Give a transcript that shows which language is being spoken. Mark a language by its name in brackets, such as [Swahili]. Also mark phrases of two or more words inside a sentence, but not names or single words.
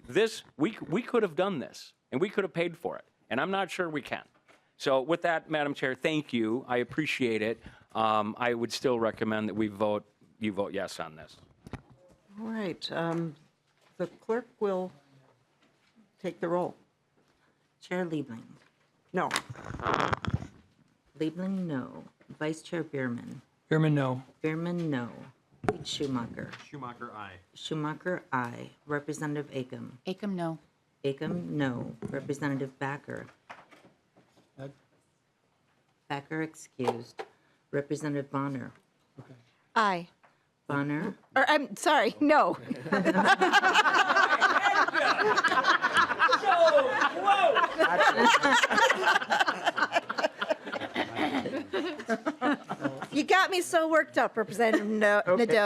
[English] We could have done this, and we could have paid for it, and I'm not sure we can. So with that, Madam Chair, thank you. I appreciate it. I would still recommend that you vote yes on this. All right. The clerk will take the roll. Chair Liebling. No. Liebling, no. Vice Chair Bierman. Bierman, no. Bierman, no. Schumacher. Schumacher, aye. Schumacher, aye. Representative Acom. Acom, no. Acom, no. Representative Backer. Backer excused. Representative Bonner. Aye. Bonner. Or, I'm sorry, no. You got me so worked up, Representative Nadeau.